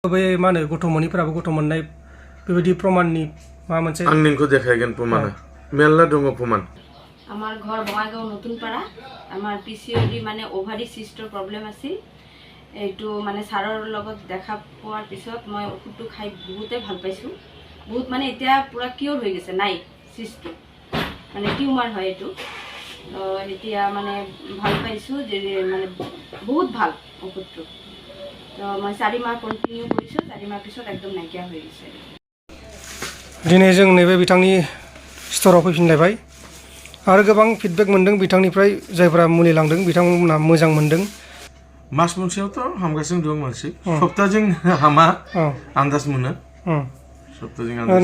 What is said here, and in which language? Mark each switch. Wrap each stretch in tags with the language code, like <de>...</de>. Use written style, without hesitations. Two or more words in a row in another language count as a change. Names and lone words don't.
<brx>बै मा होनो गथ' मोनैफोराबो गथ' मोननाय बेबायदि प्रमाणनि माबा मोनसे आं नोंखौ देखायगोन प्रमाना मेरला दङ प्रमाण</brx> <as>আমার ঘর বঙাইগাঁও নতুন পাড়া আমার পিসিওডি মানে</as> <en>ovary cyst problem</en> <as>আছিল এইটো মানে ছাৰৰ লগত দেখা পোৱাৰ পিছত মই ওষুধটো খাই বহুতে ভাল পাইছোঁ বহুত মানে এতিয়া পুৰা কিউৰ হৈ গৈছে নাই সিস্টটো মানে টিউমাৰ হয় এইটো এতিয়া মানে ভাল পাইছোঁ যে মানে বহুত ভাল ওষুধটো তো মই 4 মাহ কন্টিনিউ কৰিছোঁ 4 মাহ পিছত একদম নাইকিয়া হৈ গৈছে</as> <brx>दिनै जों नैबे बिथांनि स्ट'राव फैफिनलायबाय आरो गोबां फिडबेक मोनदों बिथांनिफ्राय जायफोरा मुलि लांदों बिथांमोना मोजां मोनदों मास मोनसेयावथ' हामगासिनो दं मानसि सप्ताहजों हामा आन्दाज मोनो सप्ताहजों आन्दाज</brx>